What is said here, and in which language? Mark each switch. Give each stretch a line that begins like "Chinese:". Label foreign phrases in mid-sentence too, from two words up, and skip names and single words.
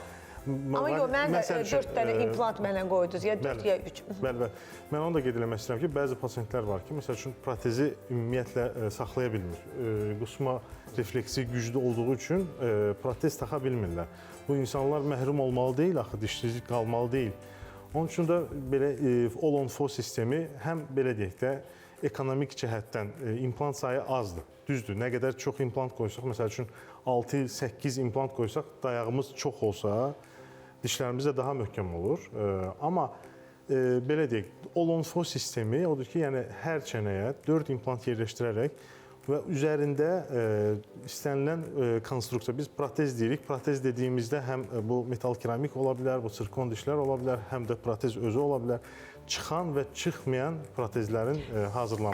Azerbaijani: yox, mən də 4 dənə implant mənə qoydunuz, ya 4 ya 3. Bəli. Mən onu da qeyd eləmək istəyirəm ki, bəzi pasientlər var ki, məsəl üçün protezi ümumiyyətlə saxlaya bilmir. Qusma refleksi güclü olduğu üçün protez taxa bilmirlər. Bu insanlar məhrum olmalı deyil, axı dişsizlik qalmalı deyil. Onun üçün də belə all-on-4 sistemi həm belə deyək də ekonomik cəhətdən implant sayı azdır. Düzdür, nə qədər çox implant qoysaq, məsəl üçün 6-8 implant qoysaq, dayağımız çox olsa, dişlərimiz də daha möhkəm olur. Amma belə deyək, all-on-4 sistemi odur ki, yəni hər çənəyə 4 implant yerləşdirərək və üzərində istənilən konstruksiya, biz protez deyirik. Protez dediyimizdə həm bu metal keramik ola bilər, bu sirkon dişlər ola bilər, həm də protez özü ola bilər. Çıxan və çıxmayan protezlərin hazırlanması.